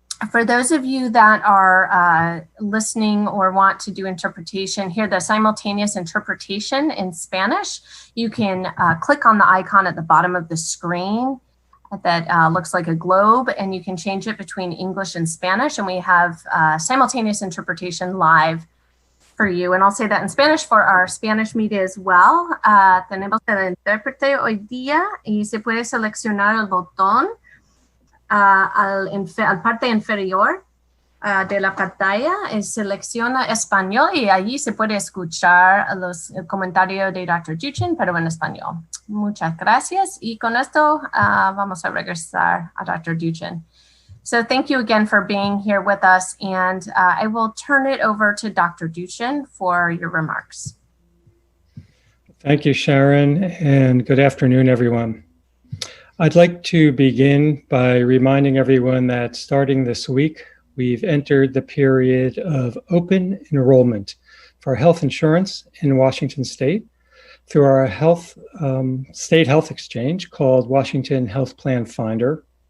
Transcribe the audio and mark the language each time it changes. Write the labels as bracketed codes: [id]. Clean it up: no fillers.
[en] For those of you that are listening or want to do interpretation, hear the simultaneous interpretation in Spanish, you can click on the icon at the bottom of the screen that looks like a globe, and you can change it between English and Spanish, and we have simultaneous interpretation live for you. And I'll say that in Spanish for our Spanish media as well. [es] Tenemos el intérprete hoy día y se puede seleccionar el botón al parte inferior de la pantalla y selecciona español y allí se puede escuchar el comentario de Dr. Duchin, pero en español. Muchas gracias. Y con esto vamos a regresar a Dr. Duchin. [en] So thank you again for being here with us, and I will turn it over to Dr. Duchin for your remarks. Thank you, Sharon, and good afternoon, everyone. I'd like to begin by reminding everyone that starting this week, we've entered the period of open enrollment for health insurance in Washington State through our state health exchange called Washington Health Plan Finder.